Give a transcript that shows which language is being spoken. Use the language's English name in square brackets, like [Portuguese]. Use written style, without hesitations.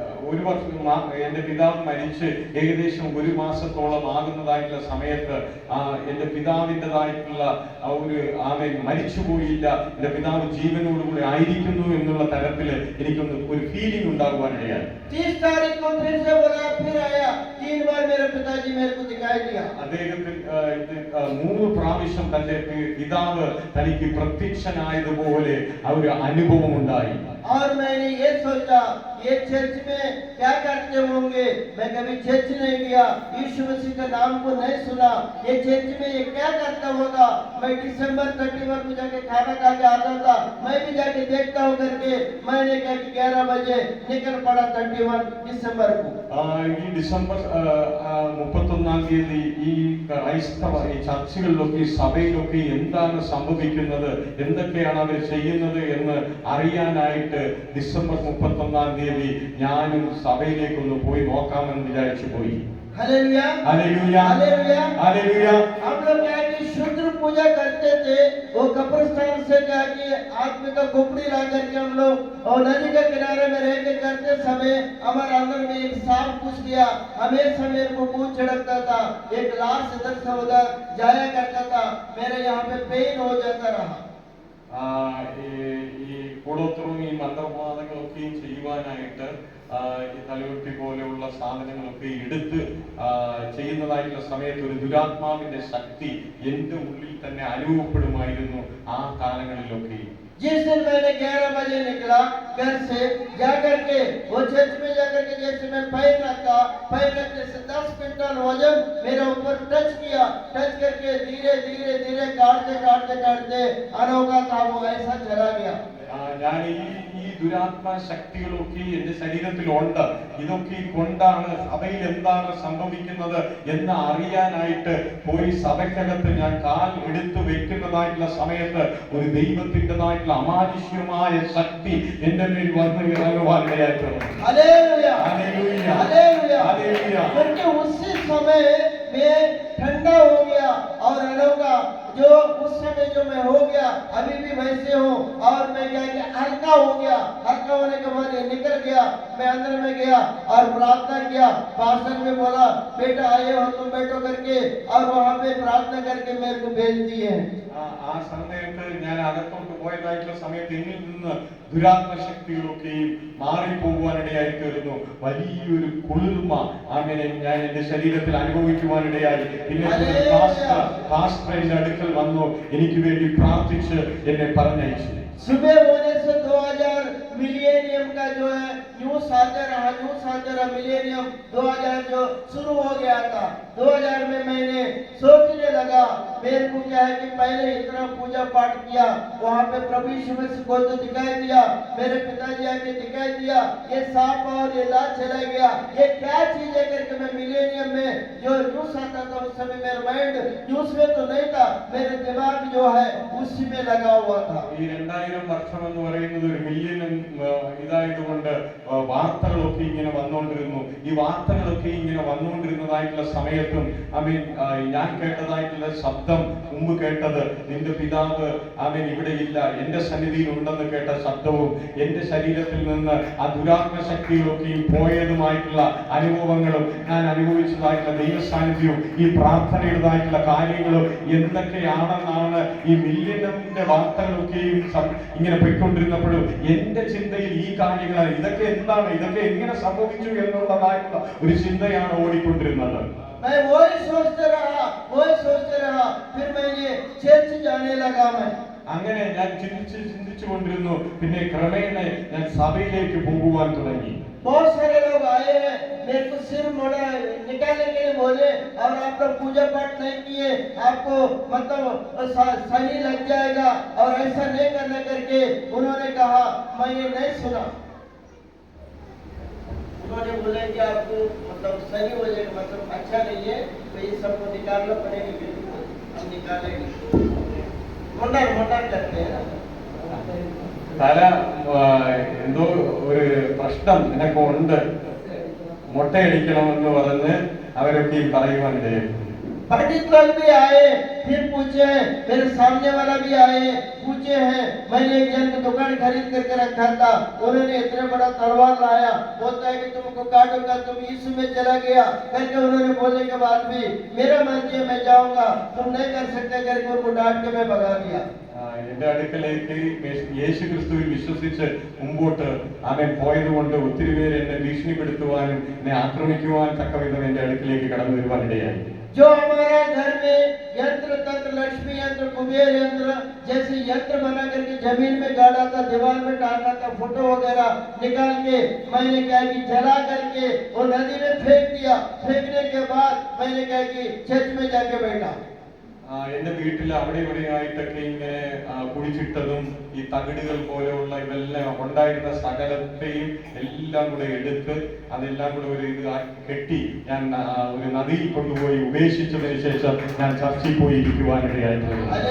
[Malayalam] ഒരു വർഷം എന്റെ പിതാവ് മരിച്ച് ഏകദേശം 1 മാസത്തോളം ആകുന്നതായിട്ടുള്ള സമയത്ത് എന്റെ പിതാവിൻ്റെതായിട്ടുള്ള ഒരു ആമേൻ മരിച്ചുപോയില്ല, എന്റെ പിതാവ് ജീവനോടുകൂടി ആയിരിക്കുന്നു എന്നുള്ള തരത്തിൽ എനിക്കൊന്ന് ഒരു ഫീലിംഗ് ഉണ്ടാകുവാനിടയായി. [Hindi] 30 तारीख को फिर से बोला, फिर आया, 3 बार मेरे पिताजी मेरे को दिखाई दिया। [Malayalam] അദ്ദേഹത്തിന് 3 പ്രാവശ്യം തന്റെ പിതാവ് തനിക്ക് പ്രത്യക്ഷനായതുപോലെ ആ ഒരു അനുഭവം ഉണ്ടായി. [Hindi] और मैंने ये सोचा, ये चर्च में क्या करते होंगे, मैं कभी चर्च नहीं गया, यीशु मसीह का नाम को नहीं सुना, ये चर्च में ये क्या करता होगा। मैं दिसंबर 31 को जाके खाना खा के आता था, मैं भी जाके देखता हूँ करके मैंने क्या कि 11 बजे निकल पड़ा 31 दिसंबर को। [Malayalam] ഈ ഡിസംബർ 31 തീയതി ഈ ക്രൈസ്തവ ഈ ചർച്ചുകളിലൊക്കെ സഭയിലൊക്കെ എന്താണ് സംഭവിക്കുന്നത്, എന്തൊക്കെയാണ് അവർ ചെയ്യുന്നത് എന്ന് അറിയാനായിട്ട് ഡിസംബർ 31 തീയതി ഞാനും സഭയിലേക്കൊന്ന് പോയി നോക്കാമെന്ന് വിചാരിച്ചു പോയി. [Hindi] Hallelujah hallelujah hallelujah hallelujah. हम लोग क्या कि शुद्ध पूजा करते थे, वो कब्रिस्तान से क्या कि आदमी का खोपड़ी ला करके हम लोग और नदी के किनारे में रह के करते समय हमारे अंदर में एक सांप घुस गया, हमेशा मेरे को खून छिड़कता था, एक लाश इधर से उधर जाया करता था, मेरे यहाँ पे पेन हो जाता रहा। [Malayalam] ഈ കൂടോത്രവും ഈ മന്ത്രവാദങ്ങളൊക്കെയും ചെയ്യുവാനായിട്ട് ഈ തലയൊട്ടി പോലെയുള്ള സാധനങ്ങളൊക്കെ എടുത്ത് ചെയ്യുന്നതായിട്ടുള്ള സമയത്ത് ഒരു ദുരാത്മാവിന്റെ ശക്തി എന്റെ ഉള്ളിൽ തന്നെ അനുഭവപ്പെടുമായിരുന്നു ആ കാലങ്ങളിലൊക്കെ. [Hindi] जिस दिन मैंने 11 बजे निकला घर से जाकर के वो चर्च में जाकर के जैसे मैं पैर रखा, पैर रखने से 10 क्विंटल वजन मेरे ऊपर टच किया, टच करके धीरे धीरे धीरे काटते काटते काटते अनोखा था वो ऐसा चला गया। [Malayalam] ഞാൻ ഈ ദുരാത്മ ശക്തികളൊക്കെ എന്റെ ശരീരത്തിലുണ്ട്. ഇതൊക്കെ കൊണ്ടാണ് സഭയിൽ എന്താണ് സംഭവിക്കുന്നത് എന്ന് അറിയാനായിട്ട് പോയി സഭയ്ക്കകത്ത് ഞാൻ കാൽ എടുത്തു വെക്കുന്നതായിട്ടുള്ള സമയത്ത് ഒരു ദൈവത്തിൻ്റെതായിട്ടുള്ള അമാനുഷ്യമായ ശക്തി എന്റെ മേൽ വന്നു ഇറങ്ങുവാനിടയായിട്ടുണ്ട്. [Hindi] Hallelujah hallelujah hallelujah hallelujah. क्योंकि उसी समय में ठंडा हो गया और अनोखा जो उस समय जो मैं हो गया अभी भी वैसे हूँ और मैं क्या कि हल्का हो गया, हल्का होने के बाद ये निकल गया, मैं अंदर में गया और प्रार्थना किया। पास्टर ने बोला बेटा आए हो तुम बैठो करके और वहाँ पे प्रार्थना करके मेरे को भेज दिए। [Malayalam] ആ സമയത്ത് ഞാൻ അകത്തോട്ട് പോയതായിട്ടുള്ള സമയത്ത് എന്നിൽ നിന്ന് ദുരാത്മ ശക്തികളൊക്കെയും മാറിപ്പോകുവാനിടയായി തീർന്നു. വലിയൊരു കുളിർമ അങ്ങനെ ഞാൻ എന്റെ ശരീരത്തിൽ അനുഭവിക്കുവാനിടയായി. പിന്നെ പാസ്റ്റർ എന്റെ അടുക്കൽ വന്നു എനിക്ക് വേണ്ടി പ്രാർത്ഥിച്ച് എന്നെ പറഞ്ഞയച്ചു. [Hindi] सुबह होने से 2000 मिलियनियम का जो है न्यूज आते रहा मिलियनियम 2000 जो शुरू हो गया था 2000 में मैंने सोचने लगा मेरे को क्या है कि पहले इतना पूजा पाठ किया वहाँ पे प्रभु यीशु मसीह को तो दिखाई दिया मेरे पिताजी आके दिखाई दिया ये सांप और ये लात चला गया ये क्या चीज है करके मैं मिलेनियम में जो न्यूज आता था उस समय मेरा माइंड न्यूज में तो नहीं था मेरे दिमाग जो है उसी में लगा हुआ था [Malayalam] ഈ 2000 വർഷം എന്ന് പറയുന്നത് ഒരു മില്യൺ ഇതായതുകൊണ്ട് വാർത്തകളൊക്കെ ഇങ്ങനെ വന്നുകൊണ്ടിരുന്നു ഈ വാർത്തകളൊക്കെ ഇങ്ങനെ വന്നുകൊണ്ടിരുന്നതായിട്ടുള്ള സമയത്തും ഞാൻ കേട്ടതായിട്ടുള്ള ശബ്ദം മുമ്പ് കേട്ടത് നിന്റെ പിതാവ് ഇവിടെ ഇല്ല എന്റെ സന്നിധിയിൽ ഉണ്ടെന്ന് കേട്ട ശബ്ദവും എന്റെ ശരീരത്തിൽ നിന്ന് ആ ദുരാത്മ ശക്തികളൊക്കെയും പോയതുമായിട്ടുള്ള അനുഭവങ്ങളും ഞാൻ അനുഭവിച്ചതായിട്ടുള്ള ദൈവ സാന്നിധ്യവും ഈ പ്രാർത്ഥനയുടേതായിട്ടുള്ള കാര്യങ്ങളും എന്തൊക്കെയാണെന്നാണ് ഈ മില്യന്റെ വാർത്തകളൊക്കെയും ഇങ്ങനെ പോയിക്കൊണ്ടിരുന്നപ്പോഴും എന്റെ ചിന്തയിൽ ഈ കാര്യങ്ങളാണ് ഇതൊക്കെ എന്താണ് ഇതൊക്കെ എങ്ങനെ സംഭവിച്ചു എന്നുള്ളതായിട്ടുള്ള ഒരു ചിന്തയാണ് ഓടിക്കൊണ്ടിരുന്നത് [Hindi] मैं वही सोचते रहा फिर मैं ये चर्च जाने लगा मैं [Malayalam] അങ്ങനെ ഞാൻ ചിന്തിച്ചു കൊണ്ടിരുന്നു പിന്നെ ക്രമേണ ഞാൻ സഭയിലേക്ക് പോകുവാൻ തുടങ്ങി [Hindi] बहुत सारे लोग आए हैं मेरे को सिर मोड़ा निकालने के लिए बोले और आप लोग पूजा पाठ नहीं किए आपको मतलब शनि लग जाएगा और ऐसा नहीं करना करके उन्होंने कहा मैं ये नहीं सुना उन्होंने बोला कि आपको मतलब शनि हो जाएगा मतलब अच्छा नहीं है तो ये सबको निकालना पड़ेगा बिल्कुल हम निकालेंगे मोटार करते हैं ना [Malayalam] തല എന്തോ ഒരു പ്രശ്നം നിനക്ക് ഉണ്ട് മുട്ടയടിക്കണമെന്ന് പറഞ്ഞ് അവരൊക്കെ പറയുവാനിടയായി [Hindi] पंडित लोग भी आए फिर पूछे मेरे सामने वाला भी आए पूछे हैं मैंने एक जन की दुकान खरीद करके रखा था उन्होंने इतना बड़ा तलवार लाया बोलता है कि तुमको काटूंगा तुम यीशु में चला गया करके उन्होंने बोलने के बाद भी मेरा मर्जी है मैं जाऊंगा तुम नहीं कर सकते करके उनको डांट के मैं भगा दिया [Malayalam] എന്റെ അടുക്കലേക്ക് യേശു ക്രിസ്തുവിൽ വിശ്വസിച്ച് മുമ്പോട്ട് പോയത് കൊണ്ട് ഒത്തിരി പേര് എന്നെ ഭീഷണിപ്പെടുത്തുവാനും എന്നെ ആക്രമിക്കുവാൻ തക്കവിധം എന്റെ അടുക്കിലേക്ക് കടന്നു വരുവാനിടയായി [Hindi] जो हमारा घर में यंत्र तंत्र लक्ष्मी यंत्र कुबेर यंत्र जैसे यंत्र बना करके जमीन में गाड़ा था दीवार में टांगा था फोटो वगैरह निकाल के मैंने क्या कि जला करके वो नदी में फेंक दिया फेंकने के बाद मैंने क्या कि चर्च में जाके बैठा [Malayalam] എന്റെ വീട്ടിൽ അവിടെ ഇവിടെയായിട്ടൊക്കെ ഇങ്ങനെ കുഴിച്ചിട്ടതും ഈ തകിടുകൾ പോലെയുള്ള ഇതെല്ലാം ഉണ്ടായിരുന്ന സകലത്തെയും എല്ലാം കൂടെ എടുത്ത് അതെല്ലാം കൂടെ ഒരു ഇത് കെട്ടി ഞാൻ ഒരു നദിയിൽ കൊണ്ടുപോയി ഉപേക്ഷിച്ചതിന് ശേഷം ഞാൻ ചർച്ചയിൽ പോയി ഇരിക്കുവാനിടയായിട്ടുണ്ട്